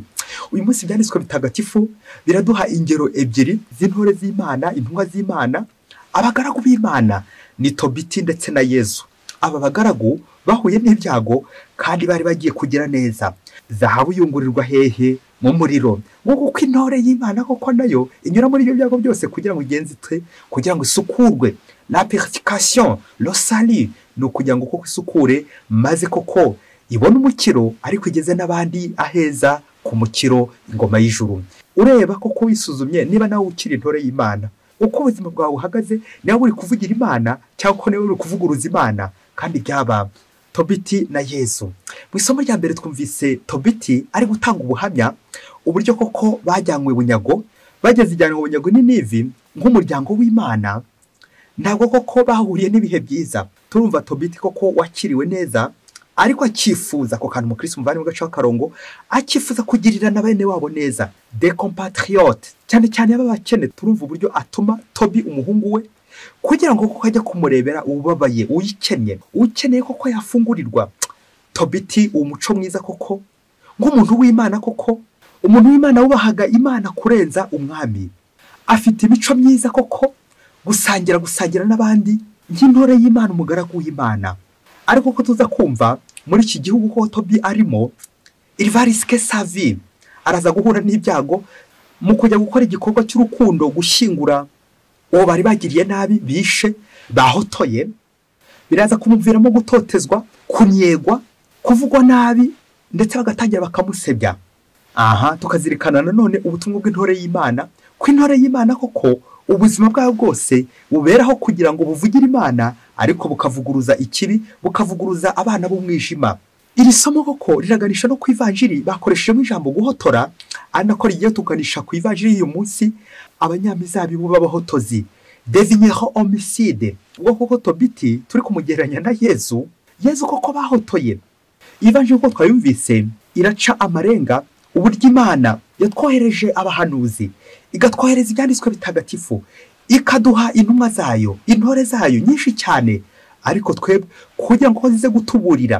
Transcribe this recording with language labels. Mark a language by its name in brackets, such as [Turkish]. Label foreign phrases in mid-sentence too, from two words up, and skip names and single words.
[Kinyarwanda] Uyu munsi ibyanditswe bitagatifu biraduha ingero ebyiri z'intore z'Imana, intumwa z'Imana, abagaragu b'Imana, ni Tobiti ndetse na Yezu. Aba bagaragu bahuye n'ibyago kandi bari bagiye kugira neza. Zahabu yungurirwa hehe? Mu muriro. Kuko intore y'Imana koko nayo inyura muri ibyo byago byose kugira ngo igenzitwe, kugira ngo isukurwe. [French] La purification, le salut, [Kinyarwanda] ni ukugira ngo koko isukure maze koko ibone umukiro, ariko igeze n'abandi aheza ku mukiro, ingoma y'ijuru. Ureba koko wisuzumye niba nawe ukiri intore y'Imana, uko ubuzima bwawe buhagaze, niba uri kuvugira Imana cyangwa ko niba uri kuvuguruza Imana. Kandi byaba Tobiti na Yezu. Mu isomo rya mbere twumvise Tobiti ari gutanga ubuhamya uburyo koko bajyanywe bunyago, bageze ijyanwa bunyago n'Inivi nk'umuryango w'Imana. Ntabwo koko bahuriye n'ibihe byiza. Turumva Tobiti koko wakiriwe neza, ariko akifuza ko kantu mukristo muvandimwe gaca akarongo, akifuza kugirira na bene wabo neza, [French] des compatriotes, [Kinyarwanda] cyane cyane y'abakene. Turumva uburyo atuma Tobi umuhungu we kugira ngo koko ajya kumurebera ubabaye, ukeneye koko yafungurirwa. Tobiti umuco mwiza koko, nk'umuntu w'Imana koko, umuntu w'Imana wubahaga Imana kurenza umwami, afite imico myiza koko, gusangira n'abandi, nk'intore y'Imana, umugaragu w'Imana. Ariko ko tuza kumva muri iki gihugu ko Tobi arimo, [French] il va risquer sa vie, [Kinyarwanda] araza guhura n'ibyago mu kujya gukora igikorwa cy'urukundo, gushyingura uwo bari bagiriye nabi, bishe, bahotoye. Biraza kumuviramo gutotezwa, kunyegwa, kuvugwa nabi, ndetse bagatangira bakamusebya. Aha tukazirikana nanone ubutumwa bw'intore y'Imana, ko intore y'Imana koko ubuzima bwawe bwose buberaho kugira ngo buvugire Imana, ariko bukavuguruza ikibi, bukavuguruza abana b'umwijima. Iri somo koko riraganisha no ku ivanjiri bakoreshejemo ijambo guhotora, anako rigiye tuganisha ku ivanjiri y'uyu munsi, abanyamizabibu b'abahotozi, [French] des vignerons homicides. [Kinyarwanda] Ubwo koko Tobiti turi kumugereranya na Yezu koko bahotoye. Ivanjiri ko twayumvise iraca amarenga uburyo Imana yatwohereje abahanuzi, igatwohereza ibyanditswe bitagatifu, ikaduha intumwa zayo, intore zayo nyinshi cyane, ariko twebwe kugira ngo zize gutuburira.